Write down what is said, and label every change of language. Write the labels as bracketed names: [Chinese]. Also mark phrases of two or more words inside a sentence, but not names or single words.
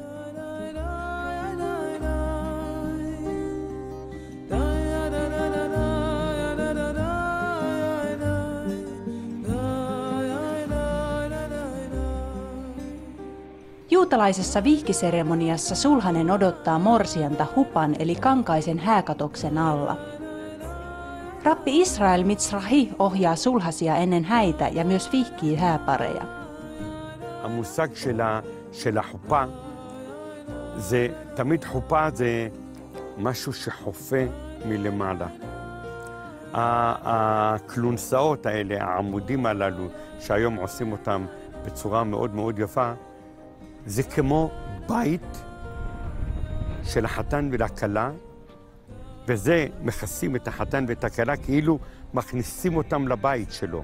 [Finnish] Juutalaisessa vihkiseremoniassa sulhanen odottaa morsianta hupan eli kankaisen hääkatoksen alla. Rabbi Israel Mitzrahi ohjaa sulhasia ennen häitä ja myös vihkii hääpareja. [Hebrew] המושג של החופה, זה תמיד חופה זה משהו שחופה מלמעלה. הכלונסאות האלה, העמודים הללו, שהיום עושים אותם בצורה מאוד מאוד יפה, זה כמו בית של החתן ולכלה, וזה מכסים את החתן ואת הכלה כאילו מכניסים אותם לבית שלו.